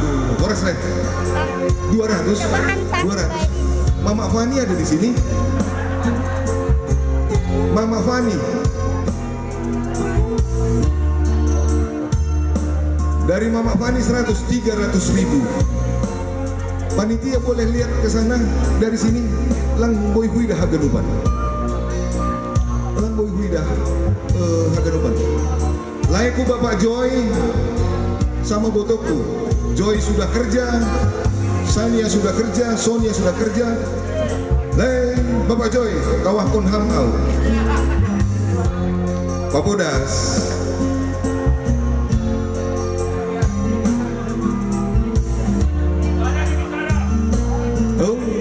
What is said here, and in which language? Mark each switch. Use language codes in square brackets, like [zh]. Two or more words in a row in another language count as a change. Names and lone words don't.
[id] Aduh, Horas Red. 200. Mama Fani ada di sini. Mama Fani. Dari Mama Fani 300.000. Panitia boleh lihat ke sana dari sini. [bts] Lang boy huida haganupan. Lang boy huida haganupan. [id] Laiku Bapak Joy sama Botoku. Joy sudah kerja, Sania sudah kerja, Sonia sudah kerja. [bts] Lain Bapak Joy, kawah kon hamau. Papodas. Oh.